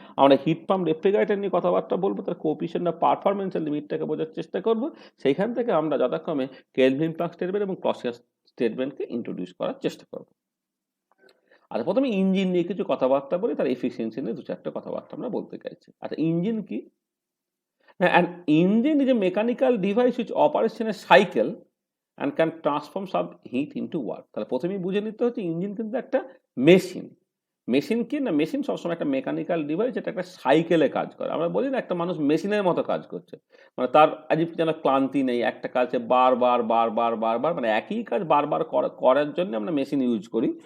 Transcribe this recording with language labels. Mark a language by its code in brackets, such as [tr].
[bn] আমরা hit pump, refrigerator নিয়ে কথাবার্তা বলবো, তার কোএফিসিয়েন্ট অফ পারফরমেন্সের লিমিটটাকে বোঝার চেষ্টা করব। সেইখান থেকে আমরা যথাক্রমে কেলভিন প্লাঙ্ক স্টেটমেন্ট এবং ক্লসিয়াস স্টেটমেন্টকে ইন্ট্রোডিউস করার চেষ্টা করব। আচ্ছা, প্রথমে ইঞ্জিন নিয়ে কিছু কথাবার্তা বলি, তার এফিসিয়েন্সি নিয়ে দু চারটা কথাবার্তা আমরা বলতে চাইছি। আচ্ছা, ইঞ্জিন কি? [en] An engine is a mechanical device which operates in a cycle and can transform some heat into work. [bn] তাহলে প্রথমেই বুঝে নিতে হচ্ছে ইঞ্জিন কিন্তু একটা মেশিন। মেশিন কি না, মেশিন সবসময় একটা মেকানিক্যাল ডিভাইস, যেটা একটা সাইকেলে কাজ করে। আমরা বলি না একটা মানুষ মেশিনের মতো কাজ করছে, মানে তার আজীব যেন ক্লান্তি নেই, একটা কাজে বারবার বারবার বারবার, মানে একই কাজ বারবার করার জন্য আমরা মেশিন ইউজ করি।